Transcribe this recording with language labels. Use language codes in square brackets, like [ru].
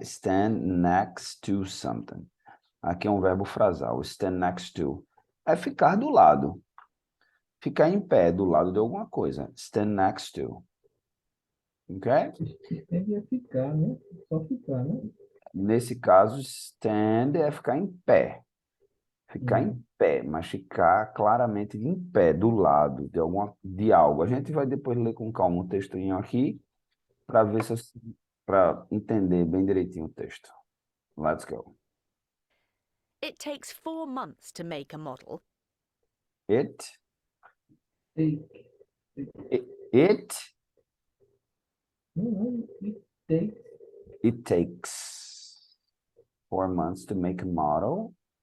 [en] Stand next to something. [pt] Aqui é um verbo frasal. [en] Stand next to. [pt] É ficar do lado. Ficar em pé do lado de alguma coisa. [en] Stand next to. Ok? [pt] Stand é ficar, né? Só ficar, né? Nesse caso, stand é ficar em pé. Ficar em pé, mas ficar claramente em pé, do lado de algo. A gente vai depois ler com calma o textinho aqui para ver se para entender bem direitinho o texto. [en] Let's go. It takes 4 months to make a model. It Take. it [pt] Não, [en] it takes. it takes 4 months to make a model